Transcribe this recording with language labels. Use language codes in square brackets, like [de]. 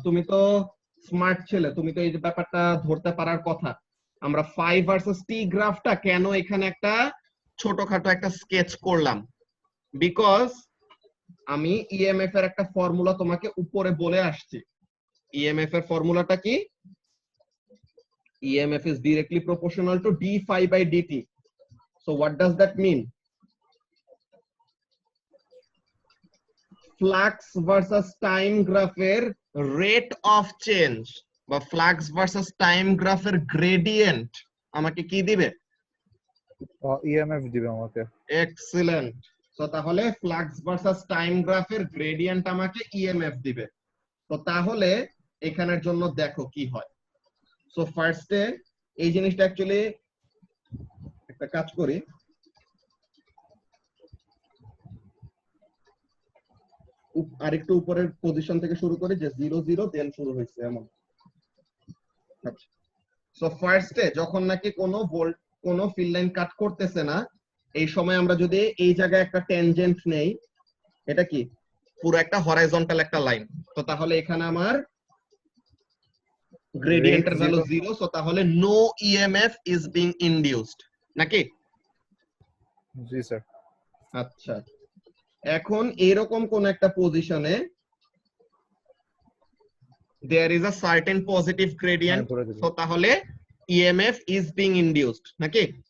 [bn] তুমি তো স্মার্ট ছেলে, তুমি তো এই যে ব্যাপারটা ধরতে পারার কথা। আমরা 5 ভার্সেস t গ্রাফটা কেন এখানে একটা ছোটখাটো একটা স্কেচ করলাম, বিকজ আমি ইএমএফ এর একটা ফর্মুলা তোমাকে উপরে বলে আসছি। ইএমএফ এর ফর্মুলাটা কি? [en] EMF is directly proportional to d phi by dt. So what does that mean? [bn] Flux versus time গ্রাফের rate of change বা flux versus time গ্রাফের gradient আমাকে কি দিবে? ইএমএফ দিবে আমাকে। এক্সিলেন্ট। তো তাহলে flux versus time গ্রাফের gradient আমাকে ইএমএফ দিবে। তো তাহলে এখানের জন্য দেখো কি হয়। সো ফার্স্টে এই জিনিসটা অ্যাকচুয়ালি একটা কাজ করি, আরেকটু উপরের পজিশন থেকে শুরু করি, যে 0 0 দেন শুরু হয়েছে এমন। আচ্ছা, সো ফার্স্টে যখন নাকি কোনো ফিল্ড লাইন কাট করতেছে না, এই সময় আমরা যদি এই জায়গায় একটা ট্যানজেন্ট নেই, এটা কি পুরো একটা হরাইজন্টাল একটা লাইন, তো তাহলে এখানে আমার গ্রেডিয়েন্টের ভ্যালু 0, সো তাহলে [en] no EMF is being induced, [bn] নাকি? জি স্যার। আচ্ছা, এখন এরকম কোন একটা পজিশনে [en] there is a certain positive gradient, so [bn] তাহলে [en] EMF is being induced, [bn] নাকি?